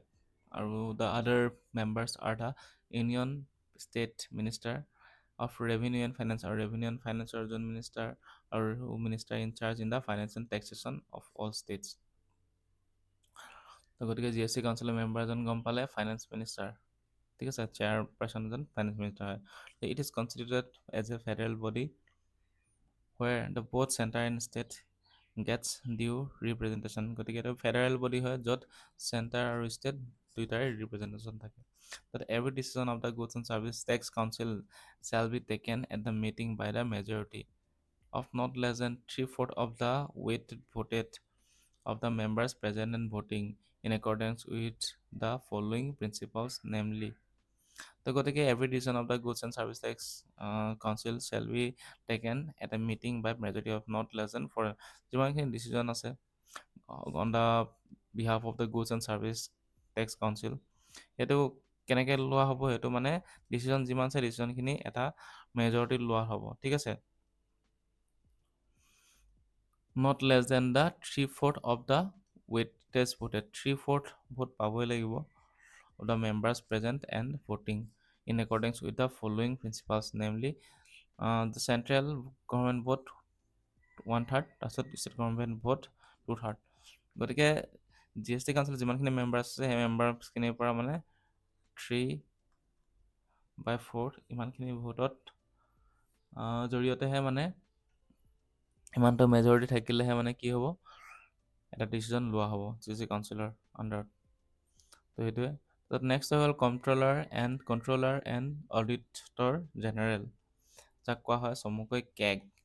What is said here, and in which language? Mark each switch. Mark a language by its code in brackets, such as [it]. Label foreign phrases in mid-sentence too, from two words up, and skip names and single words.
[en] আৰু the other members are the Union State Minister of Revenue and Finance, আৰু Revenue and Finance zone minister আৰু minister in charge in the finance and taxation of all states. [as] তো গতিকে GST কাউন্সিলৰ মেম্বাৰ এজন গম পালে [en] finance minister, [as] ঠিক আছে। চেয়াৰপাৰ্চন এজন [en] finance minister [as] হয়। [en] it is constituted as a federal body where the both center and state gets due representation। [as] গতিকে এইটো [en] federal body [as] হয় য'ত চেণ্টাৰ আৰু ষ্টেট দুইটাৰে ৰিপ্ৰেজেণ্টেশ্যন থাকে। [en] That every decision of the Goods and Service Tax Council shall be taken at the meeting by the majority of not less than 3/4 of the weight voted of the members present and voting in accordance with the following principles, namely. [as] তো গতিকে [en] every decision of the Goods and Service Tax Council shall be taken at a meeting by majority of not less than 4 [as] যিমানখিনি ডিচিজন আছে [en] on the behalf of the Goods and Service Tax Council [as] সেইটো কেনেকৈ লোৱা হ'ব সেইটো মানে ডিচিজন যিমান আছে ডিচিজনখিনি এটা মেজৰিটিত লোৱা হ'ব ঠিক আছে [en] not less than the 3/4 of the weightage voted 3/4 vote [as] পাবই লাগিব [en] of the members present and voting in accordance with the following principles, namely the central government vote 1/3 [as] তাৰপিছত ষ্টেট গভৰ্ণমেণ্ট ভোট 2/3 গতিকে জি এছ টি কাউন্সিলৰ যিমানখিনি মেম্বাৰ আছে সেই মেম্বাৰছখিনিৰ পৰা মানে 3/4 ইমানখিনি ভোটত জৰিয়তেহে মানে ইমানটো মেজৰিটি থাকিলেহে মানে কি হ'ব এটা ডিচিজন লোৱা হ'ব জি চি কাউন্সিলৰ আণ্ডাৰত তো সেইটোৱে তাত নেক্সট হৈ গ'ল [en] Controller and Auditor General [as] যাক কোৱা হয় চমুকৈ কেগ